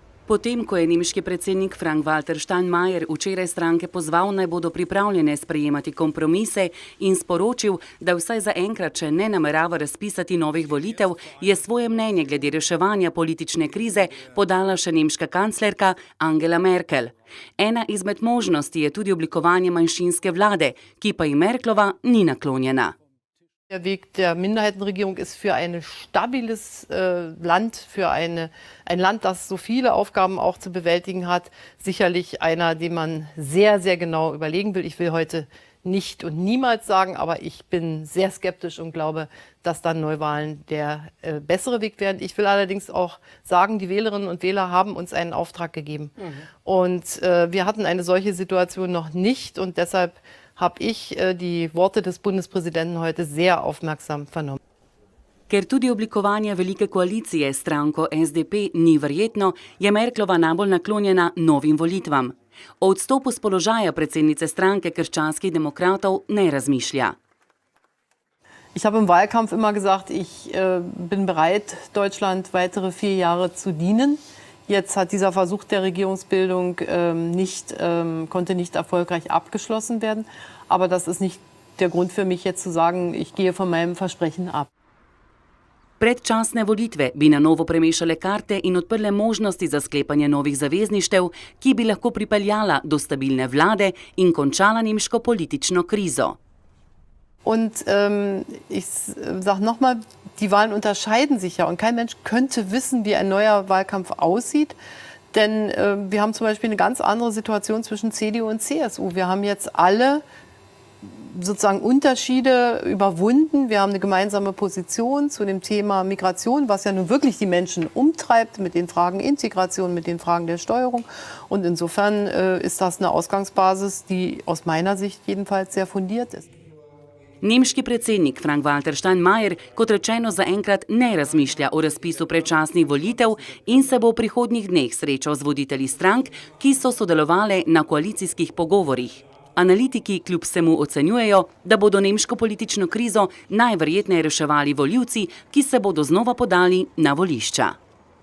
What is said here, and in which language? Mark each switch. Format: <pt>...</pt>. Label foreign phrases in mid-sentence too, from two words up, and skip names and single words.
<sl>Potem, ko je nemški predsednik Frank-Walter Steinmeier včeraj stranke pozval, naj bodo pripravljene sprejemati kompromise in sporočil, da vsaj zaenkrat, če ne namerava razpisati novih volitev, je svoje mnenje glede reševanja politične krize podala še nemška kanclerka Angela Merkel. Ena izmed možnosti je tudi oblikovanje manjšinske vlade, ki pa ji Merklova ni naklonjena.</sl> <de>Der Weg der Minderheitenregierung ist für ein stabiles Land, für ein Land, das so viele Aufgaben auch zu bewältigen hat, sicherlich einer, den man sehr, sehr genau überlegen will. Ich will heute nicht und niemals sagen, aber ich bin sehr skeptisch und glaube, dass dann Neuwahlen der bessere Weg werden. Ich will allerdings auch sagen, die Wählerinnen und Wähler haben uns einen Auftrag gegeben. Und wir hatten eine solche Situation noch nicht und deshalb habe ich die Worte des Bundespräsidenten heute sehr aufmerksam vernommen.</de> <sl>Ker tudi oblikovanje velike koalicije s stranko SDP ni verjetno, je Merklova najbolj naklonjena novim volitvam. O odstopu s položaja predsednice stranke krščanskih demokratov ne razmišlja.</sl> <de>Ich habe im Wahlkampf immer gesagt, ich bin bereit, Deutschland weitere 4 Jahre zu dienen. Jetzt hat dieser Versuch der Regierungsbildung konnte nicht erfolgreich abgeschlossen werden. Aber das ist nicht der Grund für mich, jetzt zu sagen, ich gehe von meinem Versprechen ab.</de> <sl>Predčasne volitve bi na novo premešale karte in odprle možnosti za sklepanje novih zavezništev, ki bi lahko pripeljala do stabilne vlade in končala nemško politično krizo.</sl> <de>Und ich sage nochmal, die Wahlen unterscheiden sich ja und kein Mensch könnte wissen, wie ein neuer Wahlkampf aussieht. Denn wir haben zum Beispiel eine ganz andere Situation zwischen CDU und CSU. Wir haben jetzt alle sozusagen Unterschiede überwunden. Wir haben eine gemeinsame Position zu dem Thema Migration, was ja nun wirklich die Menschen umtreibt mit den Fragen Integration, mit den Fragen der Steuerung. Und insofern ist das eine Ausgangsbasis, die aus meiner Sicht jedenfalls sehr fundiert ist.</de> <sl>Nemški predsednik Frank-Walter Steinmeier, kot rečeno, zaenkrat ne razmišlja o razpisu predčasnih volitev in se bo v prihodnjih dneh srečal z voditelji strank, ki so sodelovali na koalicijskih pogovorih. Analitiki kljub vsemu ocenjujejo, da bodo nemško politično krizo najverjetneje reševali volivci, ki se bodo znova podali na volišča.</sl>